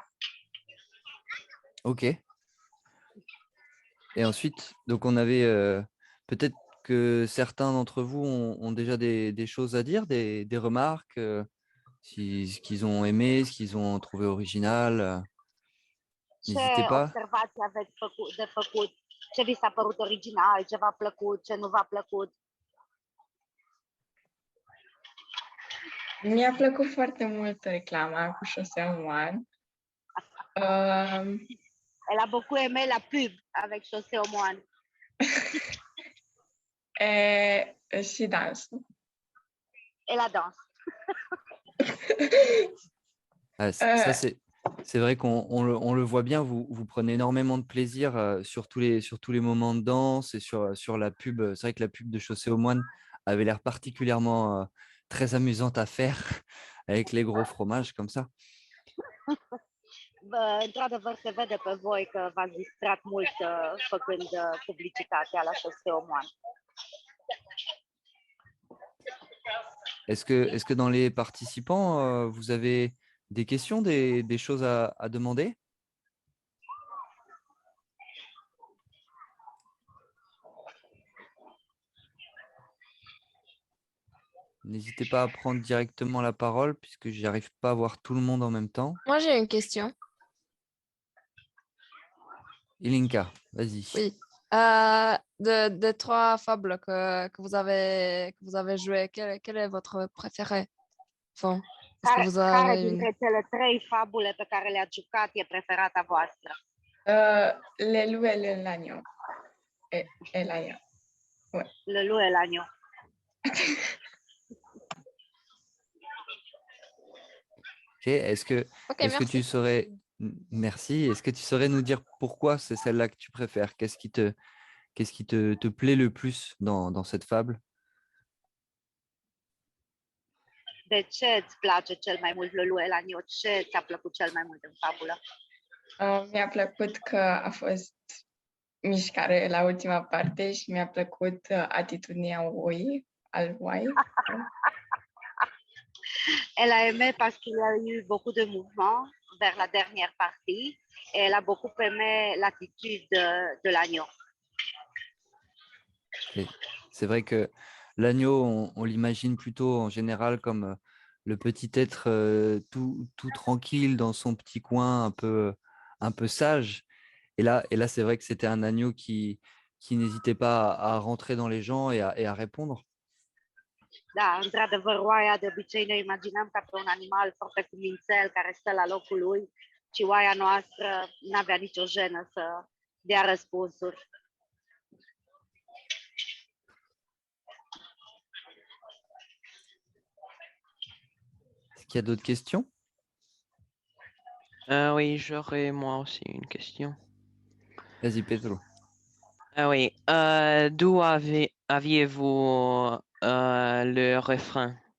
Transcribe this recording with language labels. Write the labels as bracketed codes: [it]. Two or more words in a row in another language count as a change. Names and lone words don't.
[fr] ok. Et ensuite, donc on avait peut-être que certains d'entre vous ont déjà des choses à dire, des remarques, ce qu'ils ont aimé, ce qu'ils ont trouvé original. [ro] Ce [fr] N'hésitez pas. [ro] observații aveți de făcut? Ce vi s-a părut original? Ce v-a plăcut? Ce nu v-a plăcut? Mi-a plăcut foarte mult reclama cu Șosea Moan. [fr] Elle a beaucoup aimé la pub avec Chaussée aux Moines. [ro] Și dansul. [fr] Et la danse. Ça, c'est vrai qu'on le voit bien, vous prenez énormément de plaisir sur tous les moments de danse et sur la pub. C'est vrai que la pub de Chaussée aux Moines avait l'air particulièrement très amusante à faire avec les gros fromages comme ça. [ro] Într-adevăr, se vede pe voi că v-ați distrat mult făcând publicitatea la Chaussée aux Moines. [fr] Est-ce que dans les participants, vous avez des questions, des choses à demander? N'hésitez pas à prendre directement la parole puisque je n'arrive pas à voir tout le monde en même temps. Moi, j'ai une question. Ilinka, vas-y. Oui. Des trois fables que vous avez jouées, quelle est votre préférée? Enfin, est-ce que vous [ro] Care [fr] avez une... [ro] dintre cele 3 fabule pe care le-ați jucat e preferata voastră? [fr] Le loup et l'agneau. Et l'agneau. Ouais. Le loup et l'agneau. Ok, est-ce que merci. tu saurais... Merci. Est-ce que tu saurais nous dire pourquoi c'est celle-là que tu préfères? Qu'est-ce qui te plaît le plus dans cette fable? [ro] De ce îți place cel mai mult Le loup et l'agneau? Ce ți-a plăcut cel mai mult în fabulă? Mi-a plăcut că a fost mișcare la ultima parte și mi-a plăcut atitudinea al oii. [fr] Elle a aimé parce qu'il y a eu beaucoup de mouvements vers la dernière partie et elle a beaucoup aimé l'attitude de l'agneau. C'est vrai que l'agneau, on l'imagine plutôt en général comme le petit être tout tranquille dans son petit coin, un peu sage. Et là c'est vrai que c'était un agneau qui n'hésitait pas à rentrer dans les gens et à répondre. [ro] Da, într-adevăr, oaia de obicei ne imaginăm ca pe un animal foarte cumințel care stă la locul lui, și oaia noastră n-avea nicio jenă să dea răspunsuri. [fr] Est-ce qu'il y a d'autres questions? Oui, j'aurais moi aussi une question. Vas-y, Pedro. Oui, d'où aviez-vous le refrain?